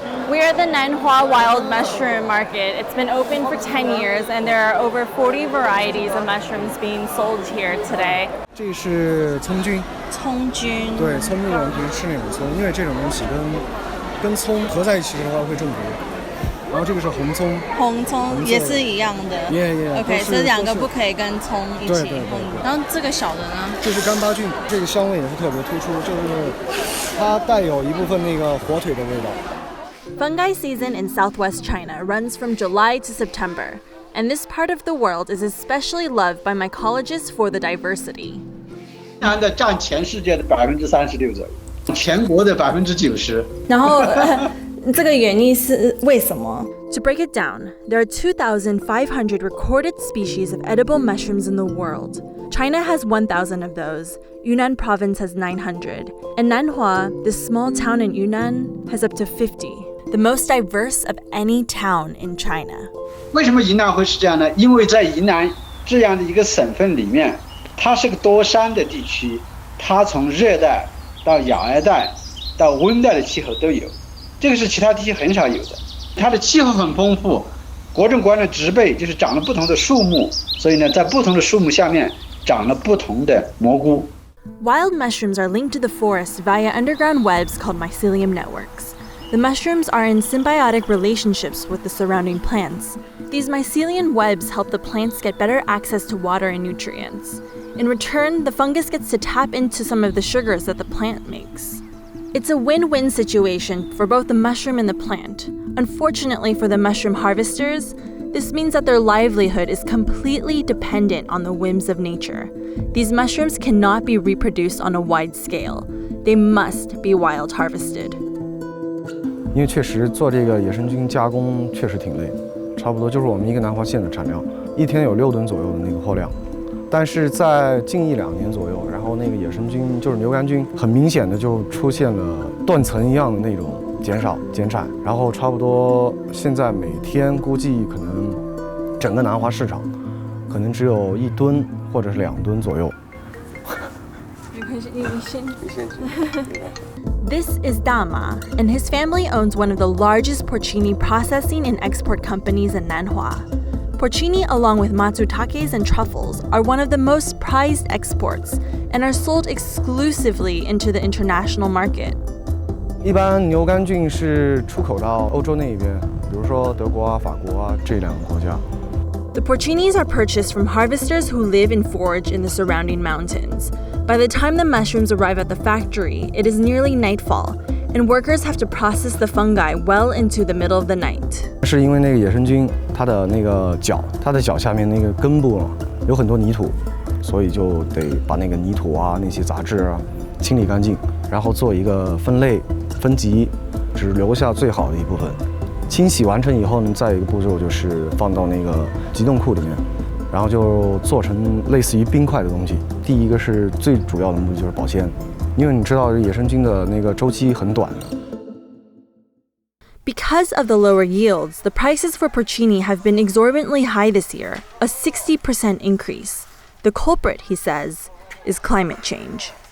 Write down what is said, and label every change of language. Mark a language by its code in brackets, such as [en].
[en] We're at the Nanhua Wild Mushroom Market. It's been open for 10 years and there are over 40 varieties of mushrooms being sold here today. [zh] 这是葱菌。葱菌。对，葱蜜我们平时吃那种葱，因为这种东西跟葱合在一起的话会中毒。然后这个是红葱。红葱也是一样的。OK， 这两个不可以跟葱一起。对。然后这个小的呢？这是干巴菌，这个香味也是特别突出，就是它带有一部分那个火腿的味道。 [en] Fungi season in southwest China runs from July to September, and this part of the world is especially loved by mycologists for the diversity. [zh] 的占全世界的36%左右，全国的90%。然后这个原因是为什么？ [en] To break it down, there are 2,500 recorded species of edible mushrooms in the world. China has 1,000 of those, Yunnan province has 900, and Nanhua, this small town in Yunnan, has up to 50, the most diverse of any town in China. [zh] 为什么云南会是这样呢？因为在云南这样的一个省份里面，它是个多山的地区，它从热带到亚热带到温带的气候都有，这个是其他地区很少有的。它的气候很丰富，各种各样的植被就是长了不同的树木，所以呢，在不同的树木下面长了不同的蘑菇。 [en] Wild mushrooms are linked to the forest via underground webs called mycelium networks. The mushrooms are in symbiotic relationships with the surrounding plants. These mycelium webs help the plants get better access to water and nutrients. In return, the fungus gets to tap into some of the sugars that the plant makes. It's a win-win situation for both the mushroom and the plant. Unfortunately for the mushroom harvesters, this means that their livelihood is completely dependent on the whims of nature. These mushrooms cannot be reproduced on a wide scale. They must be wild harvested. [zh] 因为确实做这个野生菌加工确实挺累，差不多就是我们一个南华县的产量，一天有6吨左右的那个货量。但是在近1-2年左右，然后那个野生菌就是牛肝菌，很明显的就出现了断层一样的那种减产，然后差不多现在每天估计可能整个南华市场可能只有1吨或者是2吨左右。 [en] This is Dama, and his family owns one of the largest porcini processing and export companies in Nanhua. Porcini, along with matsutakes and truffles, are one of the most prized exports and are sold exclusively into the international market. [zh] 一般牛肝菌是出口到欧洲那一边，比如说德国啊、法国啊这2个国家。 [en] The porcinis are purchased from harvesters who live and forage in the surrounding mountains. By the time the mushrooms arrive at the factory, it is nearly nightfall, and workers have to process the fungi well into the middle of the night. [zh] 是因为那个野生菌它的那个脚，它的脚下面那个根部有很多泥土，所以就得把那个泥土啊、那些杂质啊清理干净，然后做一个分类、分级，只留下最好的一部分。清洗完成以后呢，再一个步骤就是放到那个急冻库里面，然后就做成类似于冰块的东西。第一个是最主要的目的就是保鲜，因为你知道野生菌的那个周期很短的。 [en] Because of the lower yields, the prices for porcini have been exorbitantly high this year, a 60% increase. The culprit, he says, is climate change.